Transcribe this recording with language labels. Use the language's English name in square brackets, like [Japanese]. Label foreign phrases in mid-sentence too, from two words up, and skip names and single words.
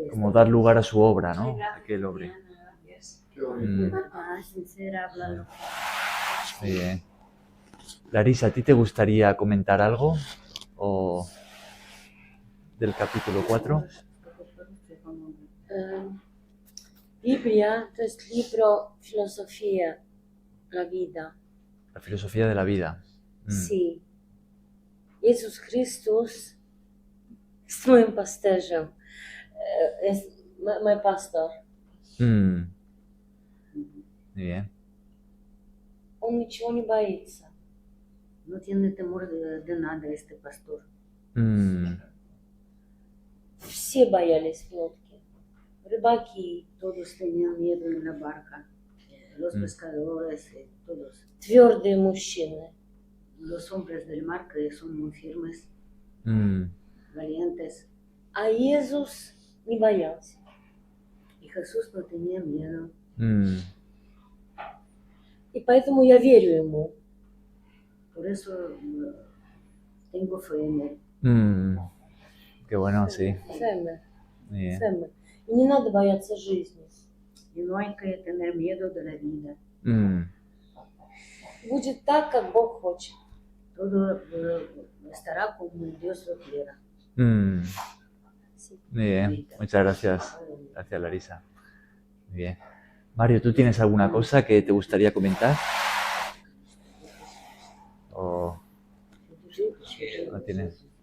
[Spanish] Como dar lugar a su obra, ¿no? A que él obre. Sincera, hablando. Muy bien. Larisa, ¿a ti te gustaría comentar algo? ¿O del capítulo 4? Biblia, [Polish] to jest [Spanish] libro filosofía, la vida. La filosofía de la vida. Sí. [Polish] Jezus Chrystus jest moim pasterzem. Jest mój pastor. [Spanish] Muy bien. [Russian] Он ничего не боится. [Spanish] No tiene temor de nada este pastor. [Russian] Все боялись лодки. Рыбаки, [Spanish] todos tenían miedo en la barca, los pescadores, todos. [Russian] Твердые мужчины. [Spanish] Los hombres del mar que son muy firmes, valientes. [Russian] a Jesús не боялся. [Spanish] Y Jesús no tenía miedo. [Russian] И поэтому я верю ему. [Spanish] Por eso tengo fe en él. Qué bueno, sí. [Russian] Ценно, [Spanish] Bien. [Russian] ценно. И не надо бояться жизни. [Spanish] Y no hay que tener miedo de la vida. [Russian] Будет так, как Бог хочет. [Spanish] Todo estará como Dios lo quiera. Sí. Muy bien, muchas gracias. Gracias, Larisa. Muy bien. Mario, ¿tú tienes alguna cosa que te gustaría comentar? ¿O no tienes?